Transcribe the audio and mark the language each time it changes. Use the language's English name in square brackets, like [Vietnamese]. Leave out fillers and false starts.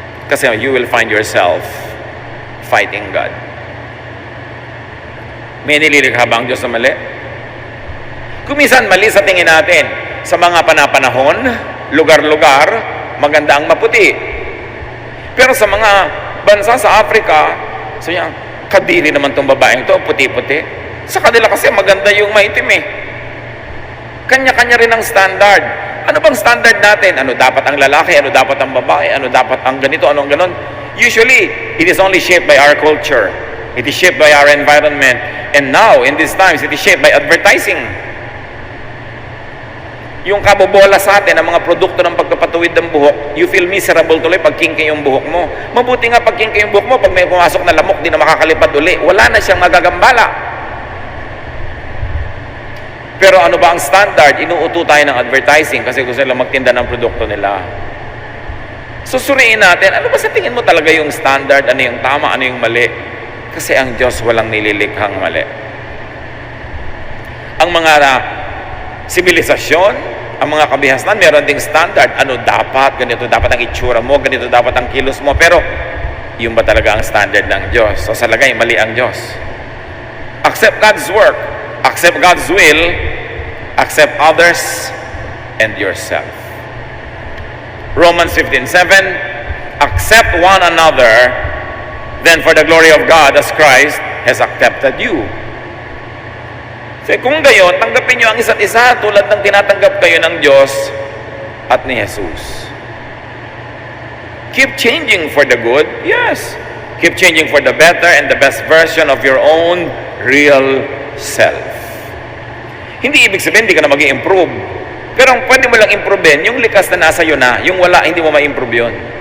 [Filipino] Kasi [English] you will find yourself fighting God. [Filipino] May nililikha ba ang Diyos na mali? Kung minsan mali sa tingin natin, sa mga panapanahon, lugar-lugar, maganda ang maputi. Pero sa mga bansa sa Africa, so yan, kadiri naman tong babaeng to, puti-puti. Sa kanila kasi maganda yung maitim eh. Kanya-kanya rin ang standard. Ano bang standard natin? Ano dapat ang lalaki? Ano dapat ang babae? Ano dapat ang ganito? Ano ang ganon? [English] Usually, it is only shaped by our culture. It is shaped by our environment. And now, in these times, it is shaped by advertising. [Filipino] Yung kabobola sa atin, ang mga produkto ng pagpapatuwid ng buhok, [English] you feel miserable [Filipino] tuloy pag kinky yung buhok mo. Mabuti nga pag kinky yung buhok mo, pag may pumasok na lamok, di na makakalipad uli. Wala na siyang magagambala. Pero ano ba ang standard? Inuuto tayo ng advertising kasi gusto nila magtinda ng produkto nila. Susuriin natin, ano ba sa tingin mo talaga yung standard? Ano yung tama? Ano yung mali? Kasi ang Diyos walang nililikhang mali. Ang mga sibilisasyon, ang mga kabihasnan, meron ding standard. Ano dapat? Ganito dapat ang itsura mo, ganito dapat ang kilos mo. Pero, yun ba talaga ang standard ng Diyos? So, sa lagay, mali ang Diyos. [English] Accept God's work. Accept God's will. Accept others and yourself. Romans 15:7, accept one another, then for the glory of God as Christ has accepted you. [Filipino] So, kung gayon, tanggapin nyo ang isa't isa tulad ng tinatanggap kayo ng Diyos at ni Jesus. [English] Keep changing for the good, yes. Keep changing for the better and the best version of your own real self. [Filipino] Hindi ibig sabihin, hindi ka na mag-i-improve. Pero ang pwede mo lang improvein, yung likas na nasa iyo na, yung wala, hindi mo ma-improve yun.